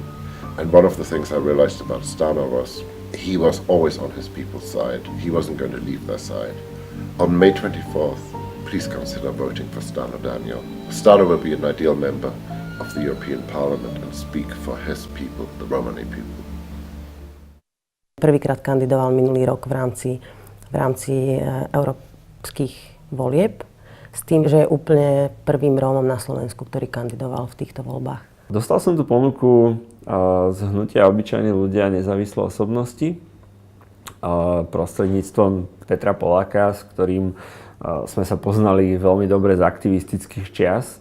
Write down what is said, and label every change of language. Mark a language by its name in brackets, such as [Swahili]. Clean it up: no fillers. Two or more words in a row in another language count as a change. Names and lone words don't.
[English] And one of the things I realized about Stano was he was always on his people's side. He wasn't going to leave their side. On May 24th, please consider voting for Stano Daniel. Stano will be an ideal member of the European Parliament and speak for his people, the Romani people. [Slovak] Prvýkrát kandidoval minulý rok v rámci európskych volieb s tým, že je úplne prvým Rómom na Slovensku, ktorý kandidoval v týchto voľbách. Dostal som tú ponuku z hnutia Obyčajní ľudia nezávislé osobnosti prostredníctvom Petra Poláka, s ktorým sme sa poznali veľmi dobre z aktivistických čias.